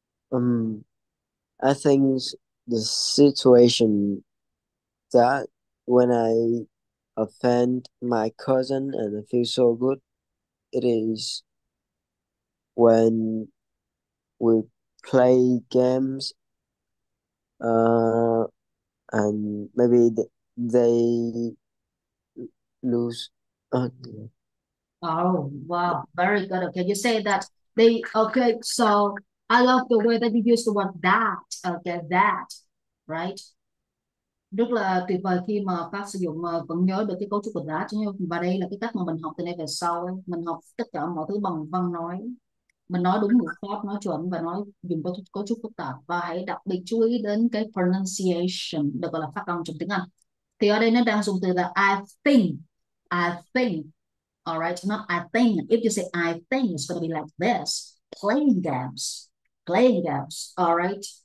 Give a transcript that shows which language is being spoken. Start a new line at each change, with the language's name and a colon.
English: Um, I think the situation that when I offend my cousin and I feel so good, it is when we play games, uh, and maybe they lose. Oh wow, very good. Okay, you say that they okay, so I love the way that you use the word that. Okay, that, right?
Vietnamese: Rất là tuyệt vời khi mà Phát sử dụng vẫn nhớ được cái cấu trúc của đá chứ. Và đây là cái cách mà mình học từ nay về sau ấy. Mình học tất cả mọi thứ bằng văn nói, mình nói đúng ngữ pháp, nói chuẩn và nói dùng cấu trúc phức tạp. Và hãy đặc biệt chú ý đến cái pronunciation được gọi là phát âm trong tiếng Anh. Thì ở đây nó đang dùng từ là
English: I think. All right, not I think. If you say I think, it's going to be like this: playing games. All right.